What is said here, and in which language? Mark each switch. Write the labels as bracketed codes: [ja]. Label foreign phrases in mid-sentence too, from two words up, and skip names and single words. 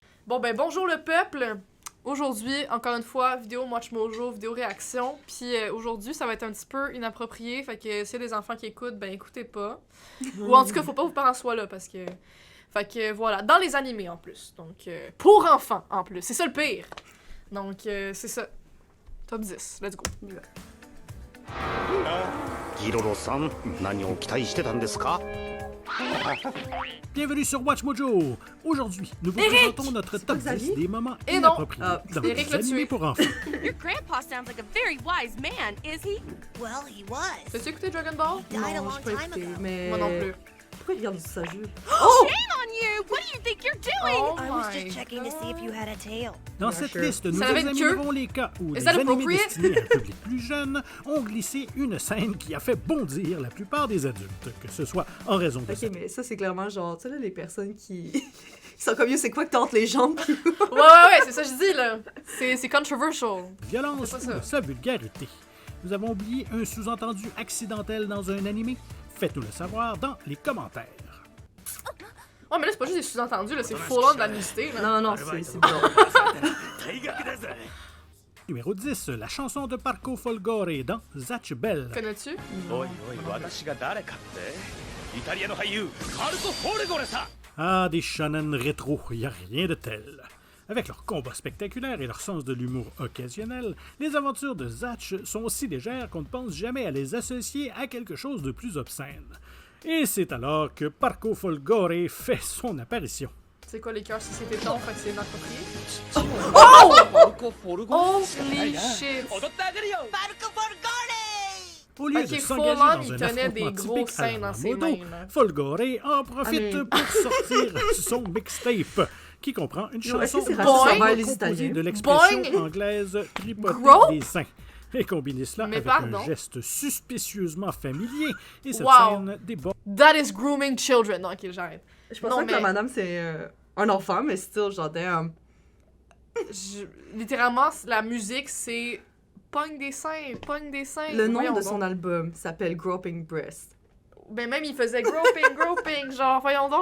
[fr] Bon ben bonjour le peuple! Aujourd'hui, encore une fois, vidéo Watch Mojo, vidéo réaction. Puis aujourd'hui, ça va être un petit peu inapproprié, fait que s'il y a des enfants qui écoutent, ben écoutez pas. Ou en tout cas, faut pas que vos parents soient là, parce que... Fait que voilà, dans les animés en plus. Donc, pour enfants en plus, c'est ça le pire. Donc, c'est ça. Top 10, [en] let's go. [ja] Hiroro-san, 何を期待してたんですか? [fr] Bienvenue sur Watch Mojo! Aujourd'hui, nous vous présentons notre top 10 des moments Et inappropriés dans Eric les l'a animés tué. pour enfants. [en] Your grandpa sounds like a very wise man, is he? Well, he was. [fr] T'as-tu écouté Dragon Ball? [en] Died a [fr] Non, [en] long [fr] j'ai pas [en] time [fr] écouté, [en] ago. [fr] mais... Moi non plus. Pourquoi il regarde sa jupe? [en] Shame on you! What do you think you're doing? Oh I was my just checking to see if you had a tail. [fr] Dans [en] Yeah, [fr] cette [en] sure. [fr] liste, nous Ça avait une examinerons queue? les cas où [en] Is [fr] des [en] that [fr] animés [en] appropriate? [fr] destinés à un public plus jeune ont glissé une scène qui a fait bondir la plupart des adultes, que ce soit en raison de Ok, mais ça, c'est clairement genre, tu sais, là, les personnes qui... Ils sont comme, yo, c'est quoi que t'as entre les jambes? Puis... Ouais, c'est ça que je dis, là. C'est controversial. violence C'est ou pas de ça. sa vulgarité. Nous avons oublié un sous-entendu accidentel dans un animé? Faites-nous le savoir dans les commentaires. Ouais, mais là, c'est pas juste des sous-entendus, là. C'est full-on de la nudité, là. Non, c'est bon. Numéro 10, la chanson de Parco Folgore dans Zatch Bell. Connais-tu? [ja] おいおい、私が誰かってイタリアの俳優、カルト・フォルゴレさ。 [fr] Ah, des shonen rétro, y a rien de tel. Avec leurs combats spectaculaires et leur sens de l'humour occasionnel, les aventures de Zatch sont si légères qu'on ne pense jamais à les associer à quelque chose de plus obscène. Et c'est alors que Parco Folgore fait son apparition. C'est quoi les cœurs si c'était ton, fait que c'est inapproprié? [ja] パルコ・フォルゴレ。 [en] Holy shit! [ja] 踊ってあげるよ。 Barco Forgone! [fr] Au lieu Ok, de full s'engager on, dans il un tenait des affrontement gros typique à seins la dans ses modo, mains, là. Folgore en profite mais- pour sortir son mixtape, qui comprend une Yo, est-ce chanson que c'est raciste envers les composée Italiens? de l'expression Boing! anglaise tripoter Gros! des seins. Et combiner cela Mais avec pardon. un geste suspicieusement familier, et cette Wow. scène déborde [en] That is grooming children. [fr] Non, ok, j'arrête. Je pensais Non, que mais- la madame, c'est un enfant, mais still, genre, damn. Littéralement, la musique, c'est pogne des seins, pogne des seins. Le nom Voyons de donc. son album s'appelle Groping Breast. Ben même, il faisait groping, groping, genre, voyons donc.